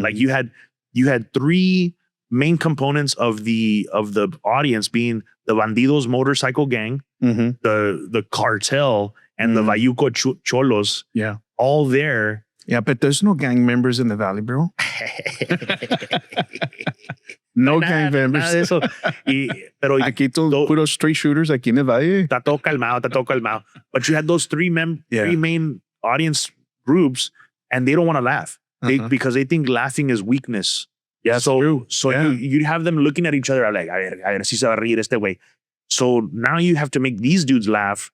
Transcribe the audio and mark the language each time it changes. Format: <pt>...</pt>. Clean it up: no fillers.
<en>Like you had three main components of the audience being the Bandidos motorcycle gang, Mm-hmm. the cartel, and the Vayuco Cholos. Yeah. All there. Yeah, but there's no gang members in the Valley, bro. No gang members.</en> <es>Nada de eso. Pero Aquí todos puros</es> <en>street shooters</en> <es>aquí en el Valle. Está todo calmado.</es> <en>But you had those three main audience groups, and they don't want to laugh because they think laughing is weakness. Yeah, so you have them looking at each other like,</en> <es>a ver si se va a reír este güey.</es> <en>So now you have to make these dudes laugh.</en>